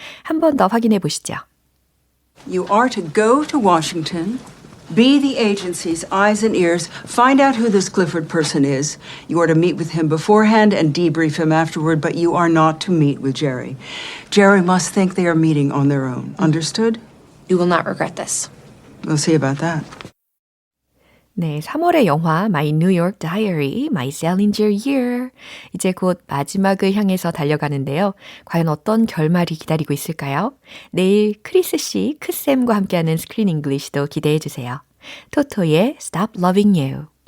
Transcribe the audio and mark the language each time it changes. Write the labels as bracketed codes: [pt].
[ko] 한 번 더 확인해 보시죠. [en] You are to go to Washington, be the agency's eyes and ears, find out who this Clifford person is. You are to meet with him beforehand and debrief him afterward, but you are not to meet with Jerry. Jerry must think they are meeting on their own. Understood? You will not regret this. We'll see about that. [ko] 네, 3월의 영화 My New York Diary, My Salinger Year. 이제 곧 마지막을 향해서 달려가는데요. 과연 어떤 결말이 기다리고 있을까요? 내일 크리스 씨, 크쌤과 함께하는 스크린 잉글리시도 기대해 주세요. 토토의 Stop Loving You.